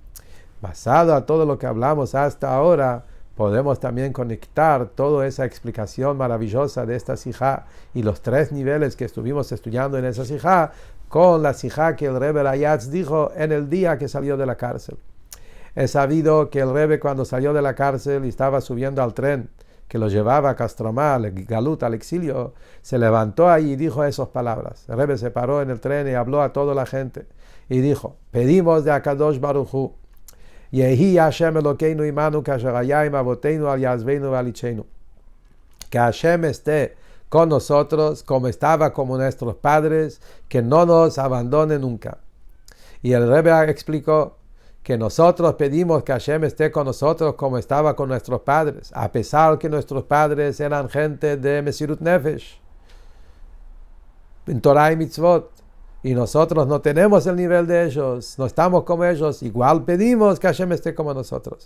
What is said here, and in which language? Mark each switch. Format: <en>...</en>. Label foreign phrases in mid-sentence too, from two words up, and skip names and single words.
<es>Basado a todo lo que hablamos hasta ahora, podemos también conectar toda esa explicación maravillosa de esta sijá y los 3 niveles que estuvimos estudiando en esa sijá con la sijá que el Rebbe Rayatz dijo en el día que salió de la cárcel. Es sabido que el Rebbe, cuando salió de la cárcel y estaba subiendo al tren que lo llevaba a Castromá, al Galut, al exilio, se levantó ahí y dijo esas palabras. El Rebbe se paró en el tren y habló a toda la gente y dijo: pedimos de</es> <he>הקדוש ברוך הוא, יהי השם אלוקינו עמנו כאשר היה עם אבותינו אל יעזבנו ואל יטשנו,</he> <es>que Hashem esté con nosotros como estaba con nuestros padres, que no nos abandone nunca. Y el Rebbe explicó que nosotros pedimos que Hashem esté con nosotros como estaba con nuestros padres, a pesar que nuestros padres eran gente de</es> <he>מסירות נפש,</he> <es>en Torah y Mitzvot, y nosotros no tenemos el nivel de ellos, no estamos como ellos, igual pedimos que Hashem esté como nosotros.</es>